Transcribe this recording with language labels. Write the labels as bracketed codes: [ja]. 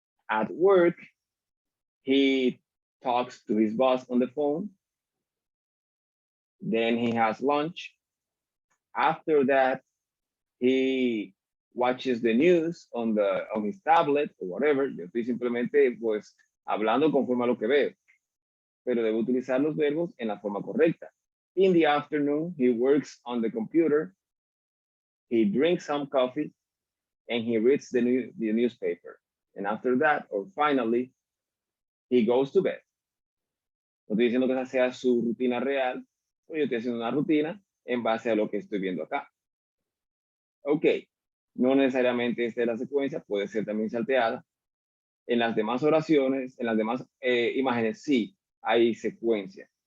[en] At work, he talks to his boss on the phone. Then he has lunch. After that, he watches the news on his tablet or whatever. [es] Yo estoy simplemente pues hablando conforme a lo que veo, pero debo utilizar los verbos en la forma correcta. [en] In the afternoon, he works on the computer. He drinks some coffee and he reads the newspaper. And after that, or finally, he goes to bed. [es] No estoy diciendo que esa sea su rutina real, pero yo estoy haciendo una rutina en base a lo que estoy viendo acá. Ok, no necesariamente esta es la secuencia, puede ser también salteada. En las demás oraciones, en las demás imágenes, sí, hay secuencia.